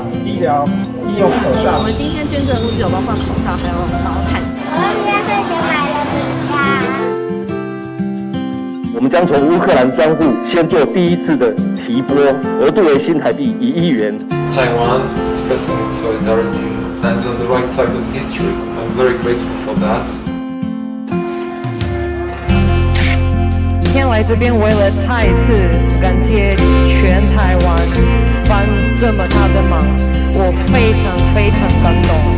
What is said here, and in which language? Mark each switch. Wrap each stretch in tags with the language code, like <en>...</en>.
<zh>我们今天捐赠的物资有包括口罩，还有毛毯。我们今天特别买了饼干。我们将从乌克兰专户先做第一次的提拨，额度为新台币1亿元。</zh> <en>Taiwan, expressing its solidarity, stands on the right side of history. I'm very grateful for that.</en> <zh>来这边为了再一次感谢全台湾帮这么大的忙，我非常非常感动。</zh>